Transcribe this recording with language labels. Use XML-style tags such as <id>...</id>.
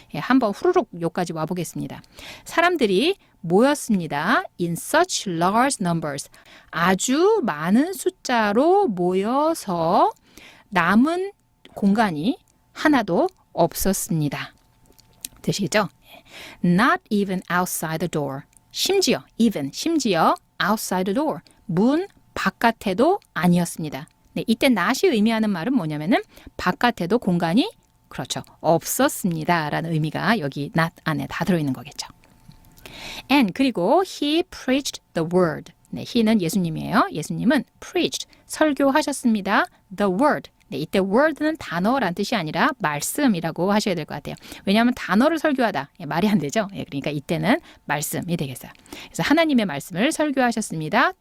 <ko>예, 한번 후루룩 요까지 와보겠습니다. 사람들이 모였습니다.</ko> <en>In such large numbers.</en> <ko>아주 많은 숫자로 모여서 남은 공간이 하나도 없었습니다. 되시겠죠?</ko> <en>Not even outside the door.</en> <ko>심지어</ko> <en>outside the door.</en> <ko>문 바깥에도 아니었습니다. 네, 이때 not이 의미하는 말은 뭐냐면은 바깥에도 공간이 그렇죠. 없었습니다. 라는 의미가 여기 not 안에 다 들어있는 거겠죠.</ko> <en>And</en> <ko>그리고</ko> <en>he preached the word.</en> <ko>네, he는 예수님이에요. 예수님은</ko> <en>preached,</en> <ko>설교하셨습니다.</ko> <en>the word.</en> <ko>네, 이때 word는 단어란 뜻이 아니라 말씀이라고 하셔야 될 것 같아요. 왜냐하면 단어를 설교하다. 말이 안 되죠. 그러니까 이때는 말씀이 되겠어요. 그래서 하나님의 말씀을 설교하셨습니다.</ko>